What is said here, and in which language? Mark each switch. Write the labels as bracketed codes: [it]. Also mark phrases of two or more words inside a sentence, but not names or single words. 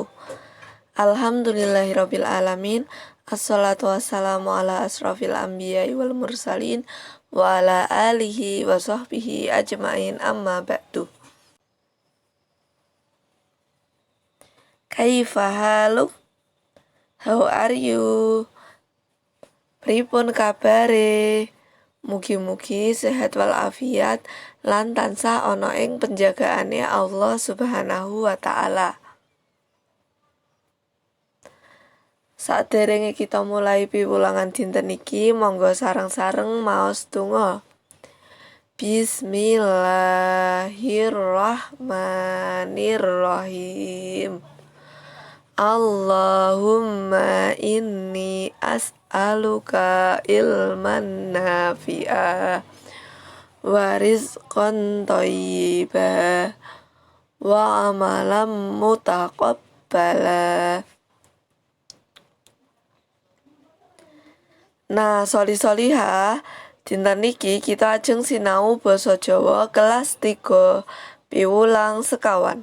[ar] الحمد لله رب العالمين. والصلاة والسلام على أشرف الأنبياء والمرسلين وعلى آله وصحبه أجمعين، أما بعد. كيف حالك? [en] How are you? [jv] Pripun kabare? Mugi-mugi sehat walafiat lan tansah ana ing penjagaane [ar] الله سبحانه وتعالى. [jv] Saderenge kita mulai piwulangan dinten iki, monggo sareng-sareng maos donga. [ar] Bismillahirrahmanirrahim. اللهم إني أسألك علما نافعا ورزقا طيبا وعملا متقبلا. [jv] Nah, soli-soliha, dinten niki kita ajeng sinau basa Jawa kelas 3 piwulang sekawan.